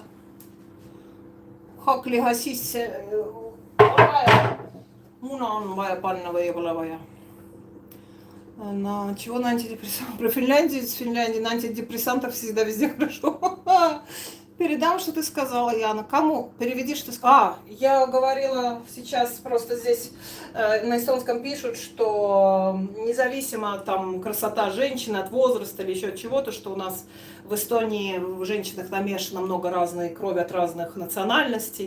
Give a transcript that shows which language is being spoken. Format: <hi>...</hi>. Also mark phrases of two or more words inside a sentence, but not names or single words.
<et>Hakkliha sisse vaja. Muna on vaja panna või ei ole vaja.</et> <ru>На чего на антидепрессант? Про Финляндию, из Финляндии на антидепрессантах всегда везде хорошо. Передам, что ты сказала, Яна. Кому? Переведи, что ты сказала. Я говорила сейчас, просто здесь на эстонском пишут, что независимо там красота женщины от возраста или еще от чего-то, что у нас в Эстонии в женщинах намешано много разной крови от разных национальностей.</ru>